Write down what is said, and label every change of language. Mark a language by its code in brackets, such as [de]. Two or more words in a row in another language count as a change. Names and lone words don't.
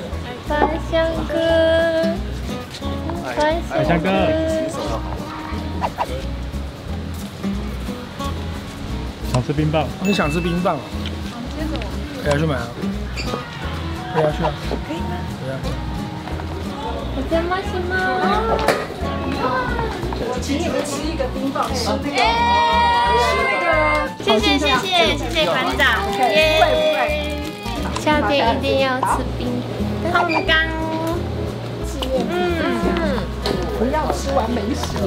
[zh] 百香哥，百香哥，想吃冰棒。你想吃冰棒啊？可以去买啊。可以啊，去啊。可以啊。 [ja] お邪魔します。 [zh] 我请你们吃一个冰棒，吃那个，谢谢馆长，耶！夏天一定要吃冰烘干。不要吃完没食。